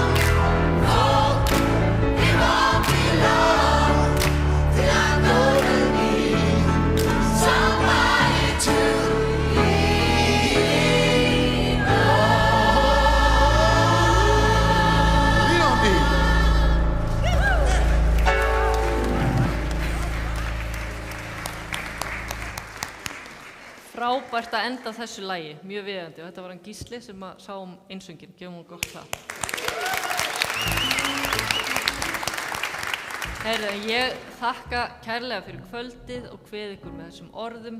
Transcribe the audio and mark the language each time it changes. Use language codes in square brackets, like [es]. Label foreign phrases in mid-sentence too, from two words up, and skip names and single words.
[en] For it won't be long till I'm gonna need somebody to lean Lean on me. [is] Frábært að enda þessu lagi, mjög viðeigandi. Og þetta var hann Gísli sem að sá einsöngin, gefum hún gott það. Heyrðu, ég þakka kærlega fyrir kvöldið og kveð ykkur með þessum orðum.